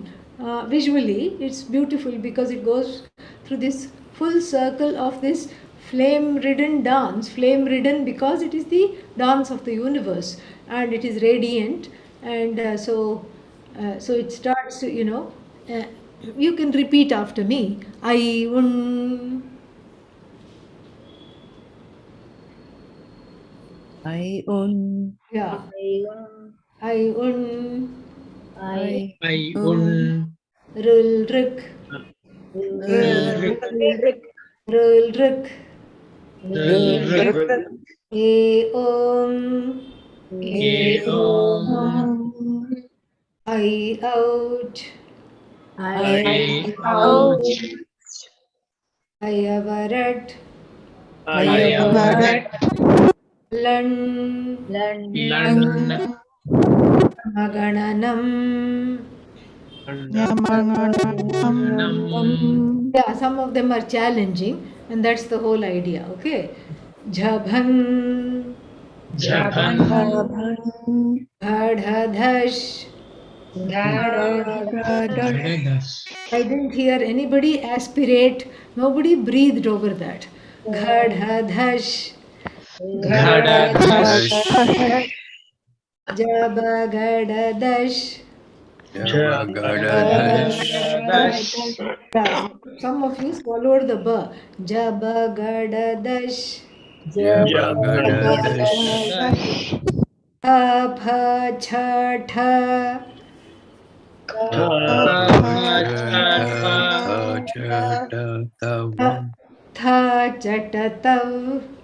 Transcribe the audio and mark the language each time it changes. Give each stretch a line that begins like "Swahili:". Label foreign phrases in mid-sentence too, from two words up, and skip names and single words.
English: Visually, it's beautiful because it goes through this full circle of this flame-ridden dance. Flame-ridden because it is the dance of the universe and it is radiant, and so it starts. You can repeat after me.
Sanskrit: I un. I un. Yeah. I un. I un. Rul rik. Rul rik. E om. I out. I out. I avarat. I avarat. Lan. Lan. Magananam. Nam.
English: Yeah, some of them are challenging, and that's the whole idea.
Sanskrit: Okay. Jhabhan. Japan. Bhadhadash. Gadadas.
English: I didn't hear anybody aspirate. Nobody breathed over that.
Sanskrit: Ghadhadash. Gadadas. Jabagadadash. Gadadas.
English: Yeah, some of you swallowed the ba.
Sanskrit: Jabagadadash. Tha pha cha tha. Tha chatatav.